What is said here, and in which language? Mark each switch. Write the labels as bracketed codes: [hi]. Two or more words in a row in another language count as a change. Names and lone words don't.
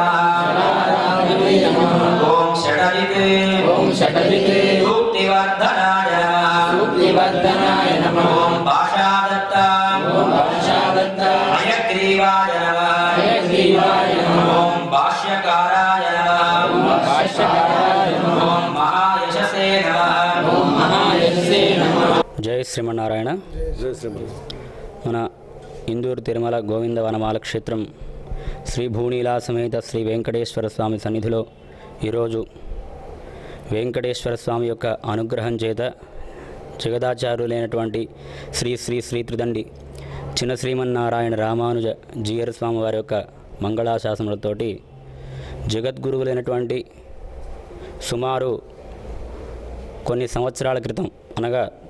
[sa] नमः ओम षडजिते सूक्तिवर्धनाय नमः ओम भाषादत्ता हयग्रीवाय नमः ओम भाष्यकाराय नमः ओम महायशसे नमः [te] జయ శ్రీమన్నారాయణ మన ఇందూర తిరుమల గోవింద వనమాల క్షేత్రమ శ్రీ భూనీలా సమేత శ్రీ వెంకటేశ్వర స్వామి సన్నిధిలో ఈరోజు వెంకటేశ్వర స్వామి యొక్క అనుగ్రహం చేత జగదాచార్యులైనటువంటి శ్రీ శ్రీ శ్రీ త్రిదండి చిన్న శ్రీమన్నారాయణ రామానుజ జీయర్ స్వామి వారి యొక్క మంగళాశాసనలతోటి జగద్గురువులైనటువంటి సుమారు కొన్ని సంవత్సరాల క్రితం అనగా